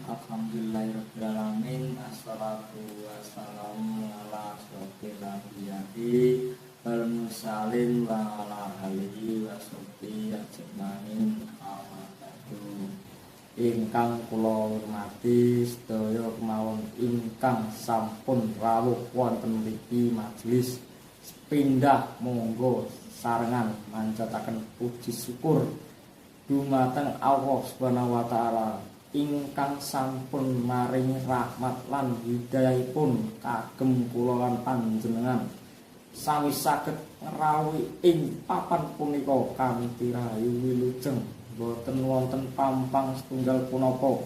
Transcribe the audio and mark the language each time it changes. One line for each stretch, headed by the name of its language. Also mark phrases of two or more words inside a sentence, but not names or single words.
Arabic: الحمد لله رب العالمين. الصلاة والسلام على أشرف الأنبياء والمرسلين وعلى آله وصحبه أجمعين.
Javanese: Ingkang kula hormati sedaya kemawon ingkang sampun rawuh wonten mriki majelis sepindhah monggo sarengan manjataken puji syukur dumateng Allah
Arabic: سبحانه وتعالى
Javanese: ingkang sampun maringi rahmat lan hidayahipun kagem kula lan panjenengan sawis saged ngrawuhi ing papan punika kanthi rahayu wilujeng boten wonten pampang setunggal punapa.